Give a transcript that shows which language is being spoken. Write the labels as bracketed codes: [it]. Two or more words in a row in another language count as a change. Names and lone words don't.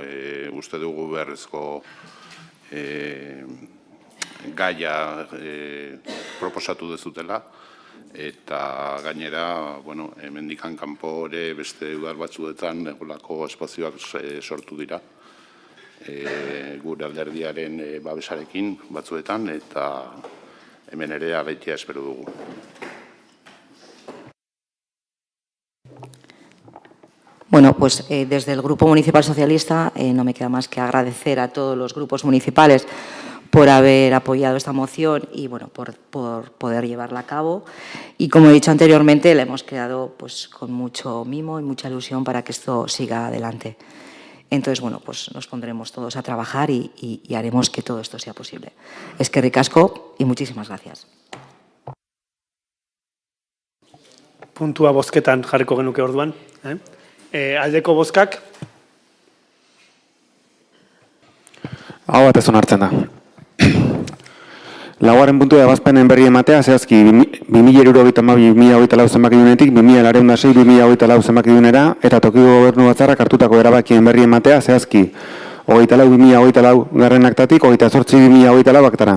[eu] Uste dugu beharrezko gaia proposatu dezutela eta gainera, hemendikan kanpo ere beste udal batzuetan egolako espazioak sortu dira. Gure alderdiaren babesarekin batzuetan eta hemen ere alaitea espero dugu. [es] Bueno, pues desde el Grupo Municipal Socialista no me queda más que agradecer a todos los grupos municipales por haber apoyado esta moción y bueno, por poder llevarla a cabo. Y como he dicho anteriormente, la hemos creado pues, con mucho mimo y mucha ilusión para que esto siga adelante. Entonces, bueno, pues nos pondremos todos a trabajar y haremos que todo esto sea posible. [eu] Eskerrik asko [es] y muchísimas gracias. [eu] Puntua bozketan jarriko genuke orduan. Aldeko bozkak, Hau batez onartzen da. Laugarren puntua ebazpenen berri ematea, zehazki 2072-2024 zenbakidunetik 2206-2024 zenbakidunera eta tokiko gobernu batzarrak hartutako erabakien berri ematea, zehazki 24-2024 garren aktatik 28-2024 aktara.